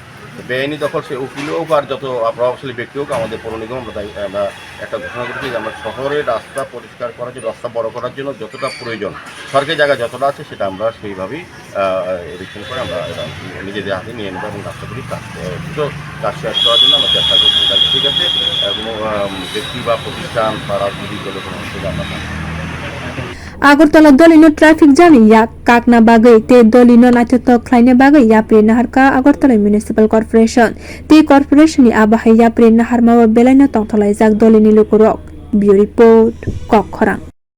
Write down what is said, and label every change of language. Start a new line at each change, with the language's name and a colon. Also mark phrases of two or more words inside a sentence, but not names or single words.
Bangla: বেআইনি দখল সে উকিল হোক আর যত প্রভাবশালী ব্যক্তি হোক আমাদের পৌর নিগম আমরা একটা ঘোষণা করেছি যে আমরা শহরের রাস্তা পরিষ্কার করার জন্য রাস্তা বড় করার জন্য যতটা প্রয়োজন সরকারি জায়গা যতটা আছে সেটা আমরা সেইভাবেই রিকশন করে আমরা নিজেদের হাতে নিয়ে নেব এবং রাস্তাগুলি কাজ শেষ করার জন্য আমরা চেষ্টা করছি। ঠিক আছে, কোনো ব্যক্তি বা প্রতিষ্ঠান বা রাজনৈতিক দলের কোনো অসুবিধা আমরা না।
Kok Borok: Agartala dolino
English: traffic jam
Kok Borok: ya kakna bagai te dolino nachoto khlaine bagai ya pre naharka Agartala municipal corporation te corporation ni abahai ya pre nahar ma belaina tongthalai jak dolini lukurok bio report kokkhorang।